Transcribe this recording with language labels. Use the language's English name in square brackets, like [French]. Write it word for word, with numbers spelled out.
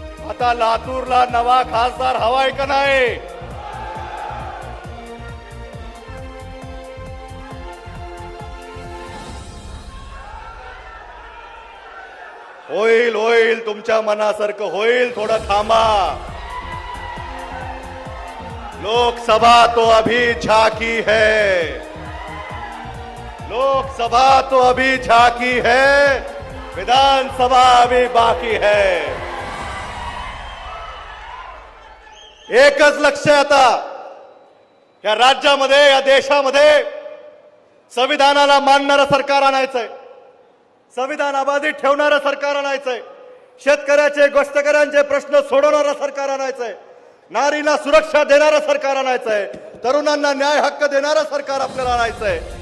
[Marathi] आता लातूरला नवा खासदार हवाय का नाही? होईल होईल, तुमच्या मनासारखं होईल, थोडं थांबा. [Hindi] लोकसभा तो अभी झाकी है, लोकसभा तो अभी झाकी है, विधानसभा अभी बाकी है. [Marathi] एकच लक्ष आहे आता, या राज्यामध्ये, या देशामध्ये संविधानाला मानणारं सरकार आणायचंय, संविधान अबाधित ठेवणारं सरकार आणायचंय, शेतकऱ्याचे, गोष्टकऱ्यांचे प्रश्न सोडवणारं सरकार आणायचंय, नारीला सुरक्षा देणारं सरकार आणायचंय, तरुणांना न्याय हक्क देणारं सरकार आपल्याला आणायचंय.